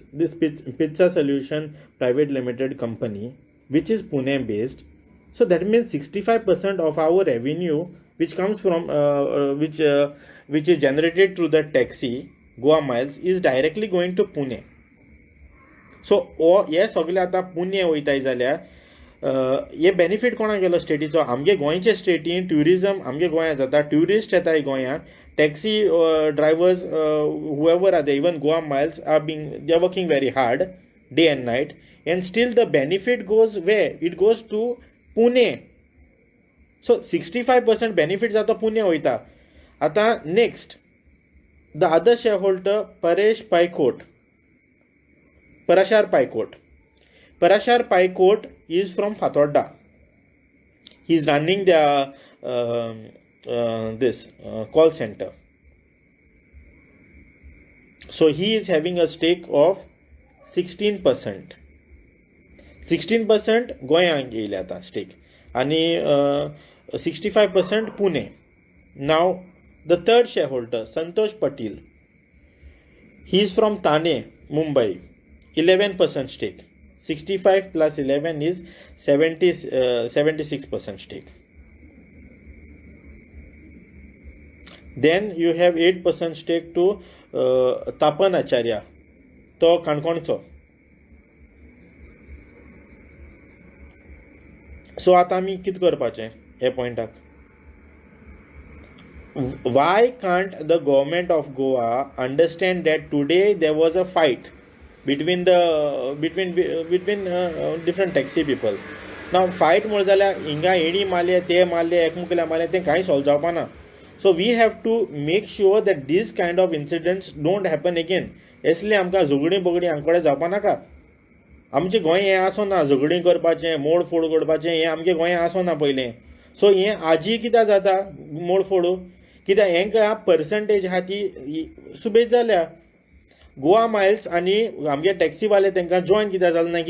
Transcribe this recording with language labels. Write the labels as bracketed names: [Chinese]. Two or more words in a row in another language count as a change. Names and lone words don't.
[English] This Pizza Solution Private Limited company, which is Pune based. So that means 65% of our revenue, which comes from which is generated through the taxi Goa Miles, is directly going to Pune. So yes, [Konkani] सगळे आता पुणे वयताय जाल्यार हे बेनिफीट कोणाक गेलो स्टेटीचो? आमगे गोंयचे स्टेटीन ट्युरिजम आमगे गोंयांत जाता, ट्युरिस्ट येताय गोंयांत, [English] taxi drivers whoever are there, even Goa Miles they are working very hard day and night, and still the benefit goes where? It goes to Pune. So 65% benefits [Konkani] जाता पुणे वयता. [English] आता next, the other shareholder Parashar Paikot. Parashar Paikot is from Fatorda. He is running the call center. So he is having a stake of 16%. [Konkani] 16% गोंयांक येयले आता stake. आणि 65% Pune. [English] Now the third shareholder, Santosh Patil. He is from Thane, Mumbai. 11% stake. 65 plus 11 is 76% stake. Then you have 8% stake to Tapan Acharya, to काणकोणचो. [Konkani] So आता आमी कित करपाचें हे पॉइंटाक? [English] Why can't the government of Goa understand that today there was a fight between different taxi people? Now fight [Konkani] म्हण जाल्यार हिंगा एडी मारले, ते मारले, एकमुकल्या मारले, ते कांय सॉल्व जावपाना. [English] So we have to make sure that these kind of incidents don't happen again. [Konkani] इसलिए आमकां झगडी बगडी हांगकडे जावपा नाका. आमचें गोंय हें आसोना झगडी करपाचें, मोड फोड करपाचें, हें आमगे गोंय आसोना पयलें. सो हें आजी कित्याक जाता मोड फोडू? कित्याक हेंकां पर्संटेज आहा ती सुबेज जाल्या. गोवा मायल्स आनी आमगे टॅक्सीवाले तांकां जॉयन कित्याक जालें ना?